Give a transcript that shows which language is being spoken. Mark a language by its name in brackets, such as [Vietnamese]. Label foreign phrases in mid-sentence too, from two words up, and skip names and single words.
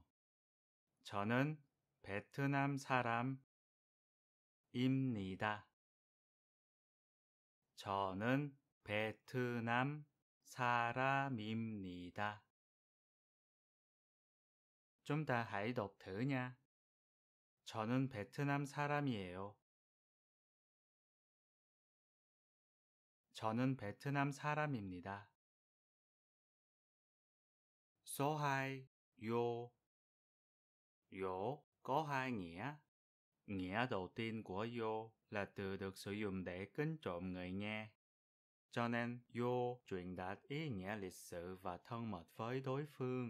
[Korean] 저는 베트남 사람입니다. 저는 베트남 사람입니다. [Vietnamese] Chúng ta hãy đọc thử nha. [Korean] 저는 베트남 사람이에요. 저는 베트남 사람입니다. [Vietnamese] Số 2. Yo. Yo có hai nghĩa. Nghĩa đầu tiên của yo là từ được sử dụng để kính trọng người nghe. Cho nên yo truyền đạt ý nghĩa lịch sự và thân mật với đối phương.